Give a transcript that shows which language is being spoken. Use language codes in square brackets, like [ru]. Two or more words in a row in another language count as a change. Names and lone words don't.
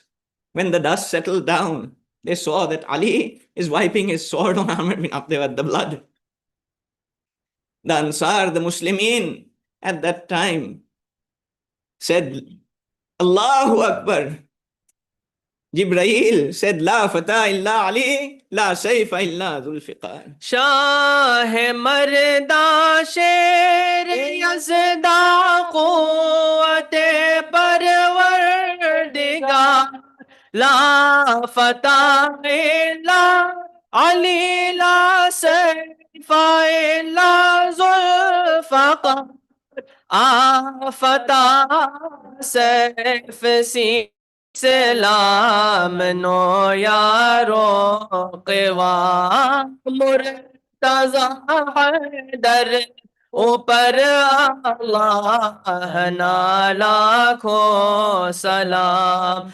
[en] When the dust settled down, they saw that Ali is wiping his sword on Umar bin Abdewad, the blood. The Ansar, the Muslimin at that time said, [ar] الله أكبر. [en] Jibreel said, [ar] لا فتى إلا علي، لا سيف إلا ذو الفقار. [fa] شاه مردان شیر یزدان قوت پروردگار, [ar] لا فتى إلا علي، لا سيف إلا ذو الفقار. Afata sayf si Salam no yaro qiwa murtaza dar upar Allah na lakho salam.